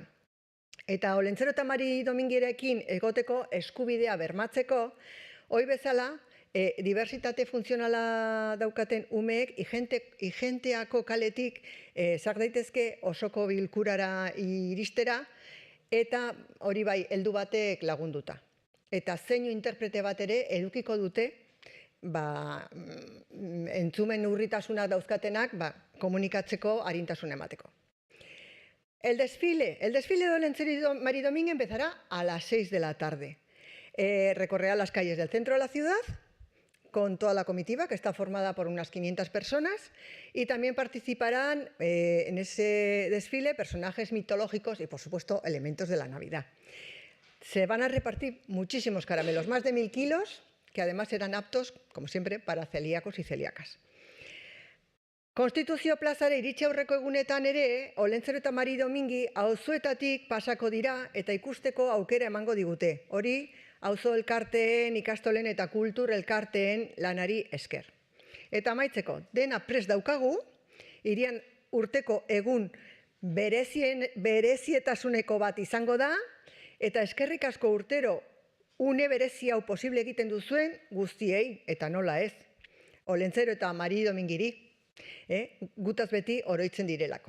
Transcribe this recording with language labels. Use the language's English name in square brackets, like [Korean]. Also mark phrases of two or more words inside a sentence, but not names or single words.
[Basque] Eta Olentzero eta Mari Domingirekin egoteko eskubidea bermatzeko, hoi bezala, diversitate funtzionala daukaten umeek igenteako kaletik zar daitezke osoko bilkurara iristera, eta hori bai, heldu batek lagunduta. Eta zeinu interprete bat ere edukiko dute, entzumen urritasunak dauzkatenak komunikatzeko arintasuna emateko. [Spanish] El desfile de Olentzero y Mari Domingui empezará a las 6 de la tarde. Recorrerá las calles del centro de la ciudad con toda la comitiva, que está formada por unas 500 personas, y también participarán en ese desfile personajes mitológicos y, por supuesto, elementos de la Navidad. Se van a repartir muchísimos caramelos, más de 1000 kilos, que además serán aptos, como siempre, para celíacos y celíacas. [Basque] Konstituzio plazara iritsi aurreko egunetan ere, Olentzero eta Mari Domingi auzoetatik pasako dira eta ikusteko aukera emango digute. Hori, auzo elkarteen, ikastolen eta kultur elkarteen lanari esker. Eta amaitzeko, dena prest daukagu, hirian urteko egun berezietasuneko bat izango da, eta eskerrik asko urtero une berezi hau posible egiten duzuen guztiei, eta nola ez, Olentzero eta Mari Domingiri, gutaz beti oroitzen direlako.